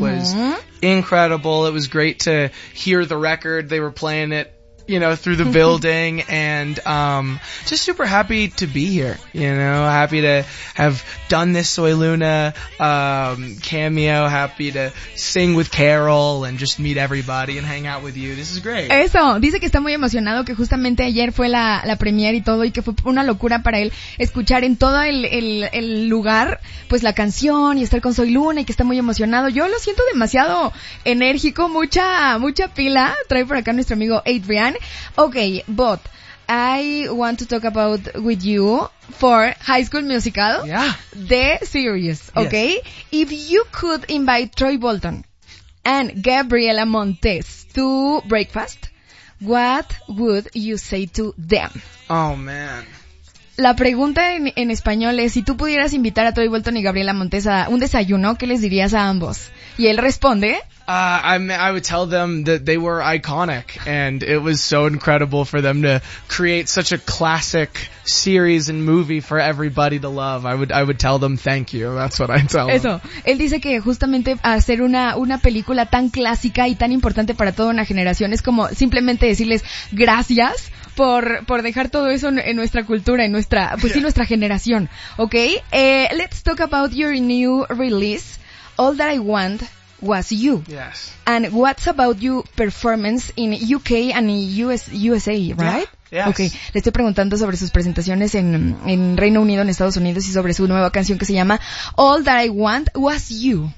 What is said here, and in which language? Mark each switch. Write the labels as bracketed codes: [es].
[en] was incredible. It was great to hear the record. They were playing it, you know, through the building, and just super happy to be here, you know, happy to have done this Soy Luna cameo, happy to sing with Carol and just meet everybody and hang out with you. This is great. [es] Eso, dice que está muy emocionado, que justamente ayer fue la premiere y todo, y que fue una locura para él escuchar en todo el lugar, pues la canción y estar con Soy Luna, y que está muy emocionado. Yo lo siento demasiado enérgico, mucha pila. Trae por acá nuestro amigo Adrian. [en] Okay, but I want to talk about with you for High School Musical, yeah. The series, okay? Yes. If you could invite Troy Bolton and Gabriela Montes to breakfast, what would you say to them? Oh, man. [es] La pregunta en español es, si tú pudieras invitar a Troy Bolton y Gabriela Montes a un desayuno, ¿qué les dirías a ambos? Y él responde... [en] I would tell them that they were iconic, and it was so incredible for them to create such a classic series and movie for everybody to love. I would tell them thank you. That's what I'd tell them. [es] Eso. Él dice que justamente hacer una película tan clásica y tan importante para toda una generación es como simplemente decirles gracias por dejar todo eso en nuestra cultura, en nuestra, pues sí, nuestra generación. [en] Okay? Let's talk about your new release, All That I Want Was You. Yes. And what's about your performance in UK and USA, right? Yeah. Yes. [es] Okay. Le estoy preguntando sobre sus presentaciones en Reino Unido, en Estados Unidos, y sobre su nueva canción que se llama All That I Want Was You.